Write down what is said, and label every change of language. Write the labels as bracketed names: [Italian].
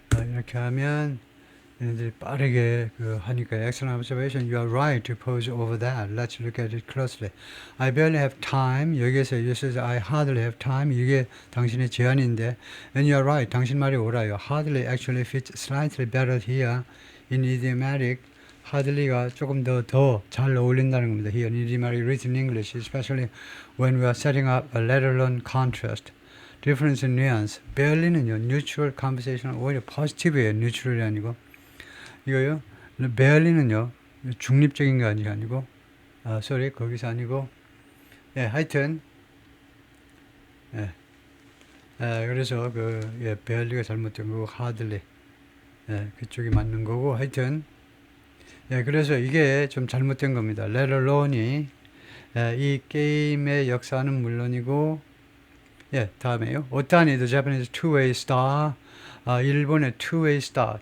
[Korean] 이렇게 하면 얘네들이 빠르게 하니까 [English] excellent observation. You are right to pause over that. Let's look at it closely. I barely have time. [Korean] 여기에서 [English] uses I hardly have time. [Korean] 이게 당신의 제안인데 [English] and you are right. [Korean] 당신 말이 옳아요. [English] Hardly actually fits slightly better here in idiomatic. [Korean] hardly가 조금 더 잘 어울린다는 겁니다. [English] Here in idiomatic written English, especially when we are setting up a let-alone contrast. Difference in nuance. [Korean] barely는요, [English] neutral conversation [Korean] 오히려 positive예요. neutral이 아니고. 이거요. barely는요. 중립적인 게 아니고 거기서 아니고 하여튼 그래서 barely가 잘못된 거고 hardly 그쪽이 맞는 거고 하여튼 그래서 이게 좀 잘못된 겁니다. let alone이 이 게임의 역사는 물론이고 다음에요. 오타니 [English] the Japanese two-way star. [Korean] 일본의 two-way star.